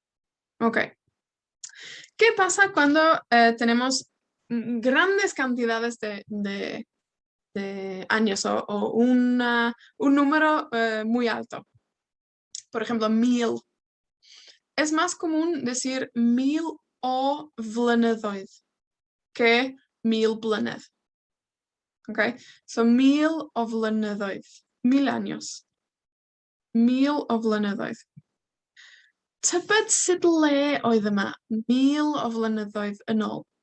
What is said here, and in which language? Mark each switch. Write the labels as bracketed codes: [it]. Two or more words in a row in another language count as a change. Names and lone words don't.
[es] ¿Qué pasa cuando tenemos grandes cantidades de años o un número muy alto. Por ejemplo, 1000. Es más común decir 1000 [cy] o flynyddoedd [es] que 1000 blynedd. [en] Okay? So [cy] 1000 o flynyddoedd. 1000 años. 1000 o flynyddoedd. Tybed sut le oedd yma 1000 o flynyddoedd yn ôl?